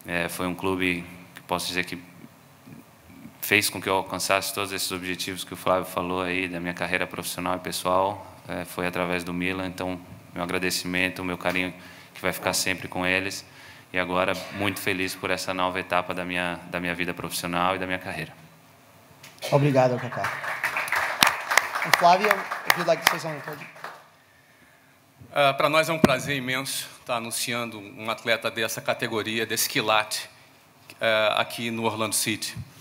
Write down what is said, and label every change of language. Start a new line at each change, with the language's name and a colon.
Portuguese: Foi um clube que posso dizer que fez com que eu alcançasse todos esses objetivos que o Flávio falou aí, da minha carreira profissional e pessoal. Foi através do Milan, então, meu agradecimento, meu carinho, que vai ficar sempre com eles. E agora, muito feliz por essa nova etapa da minha vida profissional e da minha carreira. Obrigado, Kaka.
English: And Flavio, if you'd like to say something towards you.
Portuguese: Para nós é um prazer imenso estar anunciando um atleta dessa categoria, desse quilate, aqui no Orlando City.